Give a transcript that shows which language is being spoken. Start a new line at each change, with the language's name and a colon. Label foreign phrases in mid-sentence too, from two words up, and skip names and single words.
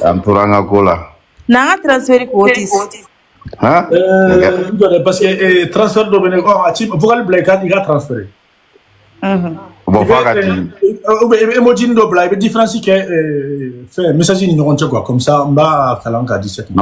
Bambara: An tora an ka ko la. N'an ka transférer ko Otis.
French: Parce que transfert
Bambara: dɔ bɛ ne a ci vocal bila i ka transférer. Bon f'a ka di. Emoji dɔ bila i bɛ différence kɛ fɛn message ni ɲɔgɔn cɛ
French: quoi comme ça
Bambara: n b'a kalan k'a di cette.